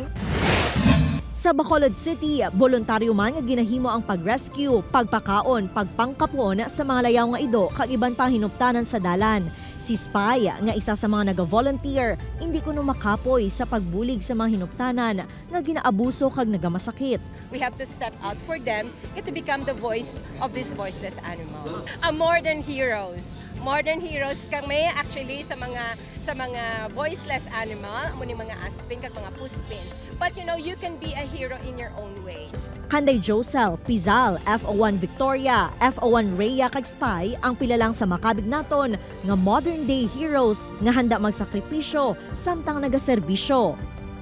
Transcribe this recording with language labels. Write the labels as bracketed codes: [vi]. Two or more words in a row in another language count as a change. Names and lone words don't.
[hil] Sa Bacolod City, voluntaryo man nga ginahimo ang pag-rescue, pagpakaon, pagpangkapon sa mga layaw nga ido kag iban pa hinuptanan sa dalan. Si Spy nga isa sa mga naga-volunteer, hindi kuno makapoy sa pagbulig sa mga hinuptanan nga ginaabuso kag nagamasakit. [en] We have to step out for them and to become the voice of these voiceless animals. More than heroes. More than heroes [hil] kami actually sa mga [en] voiceless animal, [hil] muni mga aspin kag mga puspin. [en] But you know, you can be a hero in your own way. [hil] Kanday Josel, Pizal, FO1 Victoria, FO1 Rhea kag Spy ang pila lang sa makabig naton nga [en] modern day heroes [hil] nga handa magsakripisyo samtang nagaserbisyo.